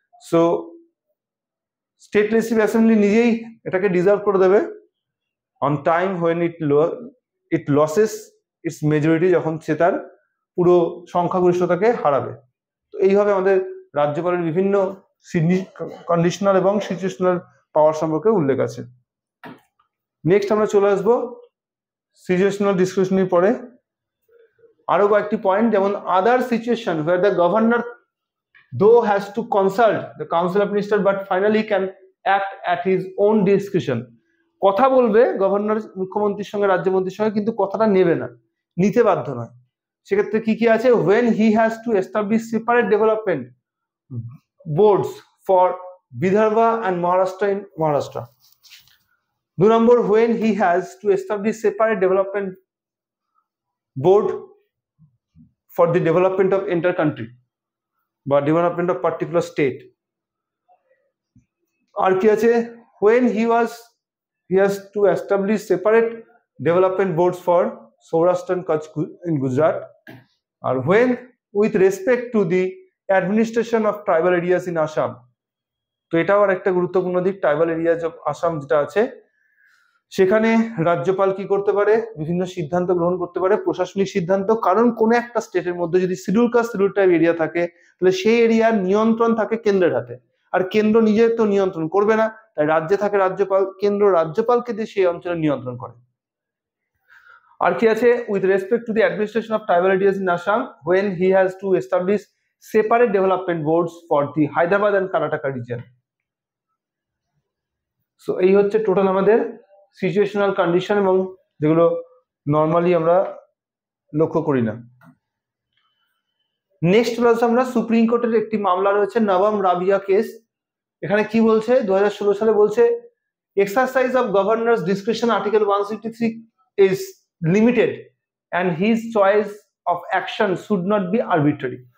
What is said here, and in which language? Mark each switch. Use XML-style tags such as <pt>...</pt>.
<bn>So state legislative assembly নিজেই এটাকে dissolve করে দেবে</bn> <en>on time when it loses its majority,</en> <bn>যখন সে তার পুরো সংখ্যাগরিষ্ঠতাকে হারাবে। তো এইভাবে আমাদের রাজ্যপালের বিভিন্ন কন্ডিশনাল এবং সিচুয়েশনাল পাওয়ার সম্পর্কে উল্লেখ আছে। নেক্সট আমরা চলে আসবো সিচুয়েশনাল ডিসক্রিশনারি পরে আরো কয়েকটি পয়েন্ট, যেমন আদার situation</bn> <en>where the governor though has to consult the council of ministers but finally can act at his own discretion।</en> <bn>কথা বলবে গভর্নর মুখ্যমন্ত্রীর সঙ্গে, রাজ্যমন্ত্রীর সঙ্গে, কিন্তু কথাটা নেবে না, নিতে বাধ্য নয়। সেক্ষেত্রে কি কি আছে,</bn> <en>when he has to establish separate development boards for Vidarbha and Maharashtra in Maharashtra।</en> <bn>2 number,</bn> <en>when he has to establish separate development board for the development of entire country বা development of particular state।</en> <bn>আর কি আছে,</bn> <en>when he has to establish separate development boards for Saurashtra and Kutch in Gujarat, or when with respect to the administration of tribal areas in Assam.</en> <bn>তো এটাও আর একটা গুরুত্বপূর্ণ দিক, tribal areas of Assam যেটা আছে সেখানে রাজ্যপাল কি করতে পারে, বিভিন্ন সিদ্ধান্ত গ্রহণ করতে পারে, প্রশাসনিক সিদ্ধান্ত, কারণ কোন একটা স্টেটের মধ্যে যদি schedule caste schedule tribe area থাকে তাহলে সেই এরিয়ার নিয়ন্ত্রণ থাকে কেন্দ্রের হাতে, আর কেন্দ্র নিজে তো নিয়ন্ত্রণ করবে না, তাই রাজ্যে থাকে রাজ্যপাল, কেন্দ্র রাজ্যপালকে দিয়ে সেই অঞ্চলে নিয়ন্ত্রণ করে। আর কি আছে,</bn> <en>With respect to the administration of tribal areas in Assam when he has to establish separate development boards for the Hyderabad and Karnataka region.</en> <bn>So এই হচ্ছে টোটাল আমাদের সিচুয়েশনাল কন্ডিশন, এবং যেগুলো নর্মালি আমরা লক্ষ্য করি না। নেক্সট ক্লাস আমরা সুপ্রিম কোর্টের একটি মামলা রয়েছে নবম রাবিয়া কেস। এখানে কি বলছে, 2016 সালে বলছে</bn> <en>Exercise of governor's discretion article 163 is limited and his choice of action should not be arbitrary.</en>